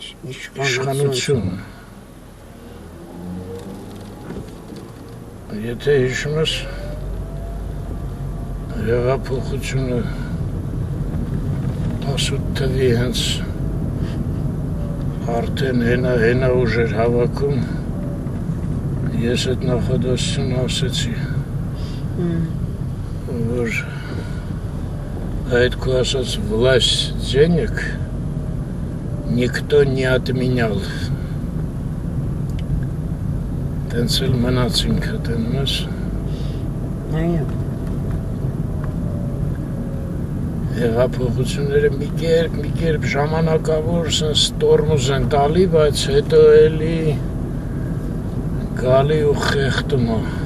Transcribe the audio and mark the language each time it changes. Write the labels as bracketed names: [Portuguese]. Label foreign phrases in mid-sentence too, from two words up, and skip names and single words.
[Armenian] Իշխանություն։ Եթե հիշում ես հեղափոխությունը 18 թվի հենց արդեն հենա ուժ էր հավաքում, ես այդ նախադասությունը ասեցի, որ այդ քո ասած [Russian] власть денег никто не отменял. [Armenian] Տենց էլ մնացինք հտենում ես։ Այո։ Հեղափոխությունները մի կերպ ժամանակավոր սենց տորմուզ են տալի, բայց հետո էլի գալի ու խեղտում է։